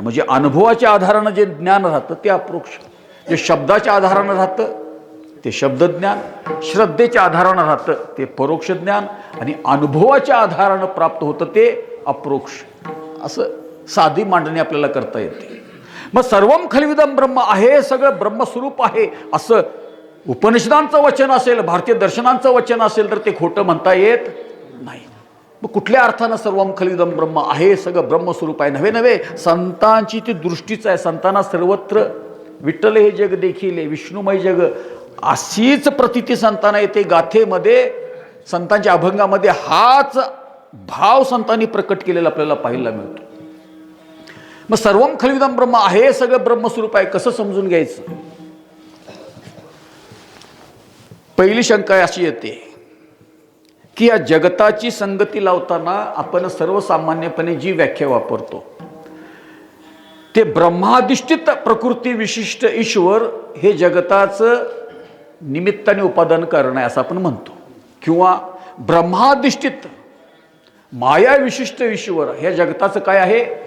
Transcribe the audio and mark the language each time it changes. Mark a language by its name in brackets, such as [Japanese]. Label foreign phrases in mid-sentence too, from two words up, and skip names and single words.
[Marathi] म्हणजे अनुभवाच्या आधारानं जे ज्ञान राहतं ते अप्रोक्ष, जे शब्दाच्या आधारानं राहतं ते शब्दज्ञान, श्रद्धेच्या आधारानं राहतं ते परोक्ष ज्ञान, आणि अनुभवाच्या आधारानं प्राप्त होतं ते अप्रोक्ष. असं साधी मांडणी आपल्याला करता येते. मग [Sanskrit] सर्वम खल्विदम ब्रह्म [Marathi] आहे, सगळं ब्रह्मस्वरूप आहे असं उपनिषदांचं वचन असेल, भारतीय दर्शनांचं वचन असेल तर ते खोटं म्हणता येत नाही. मग कुठल्या अर्थानं [Sanskrit] सर्वम खल्विदम ब्रह्म [Marathi] आहे, सगळं ब्रह्मस्वरूप आहे? नव्हे नव्हे संतांची ती दृष्टीच आहे. संतांना सर्वत्र विठ्ठल हे जग देखील, विष्णुमय जग, अशीच प्रतीती संतांना येते. गाथेमध्ये, संतांच्या अभंगामध्ये हाच भाव संतांनी प्रकट केलेला आपल्याला पाहायला मिळतो. मग [Sanskrit] सर्वम खल्विदम ब्रह्म [Marathi] आहे, सगळं ब्रह्मस्वरूप आहे, कसं समजून घ्यायचं? पहिली शंका अशी येते की या जगताची संगती लावताना आपण सर्वसामान्यपणे जी व्याख्या वापरतो ते ब्रह्माधिष्ठित प्रकृती विशिष्ट ईश्वर हे जगताचं निमित्ताने उपादान कारण आहे असं आपण म्हणतो, किंवा ब्रह्माधिष्ठित माया विशिष्ट ईश्वर हे जगताचं काय आहे?